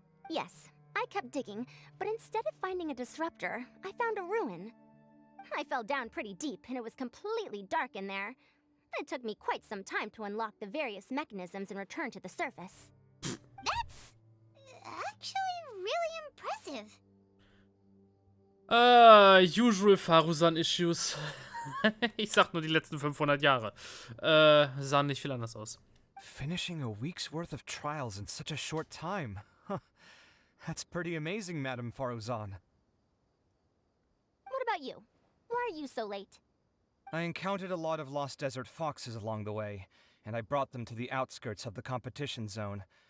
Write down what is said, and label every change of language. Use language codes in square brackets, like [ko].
[en] Yes, I kept digging, but instead of finding a disruptor, I found a ruin. I fell down pretty deep, and it was completely dark in there. It took me quite some time to unlock the various mechanisms and return to the surface. That's actually really impressive. Usual Faruzan Issues. [de] Ich sag nur die letzten 500 Jahre. Sahen nicht viel anders aus. [en] Finishing a week's worth of trials in such a short time. Huh. That's pretty amazing, Madame Faruzan. What about you? Why are you so late? I encountered a lot of lost desert foxes along the way, and I brought them to the outskirts of the competition zone.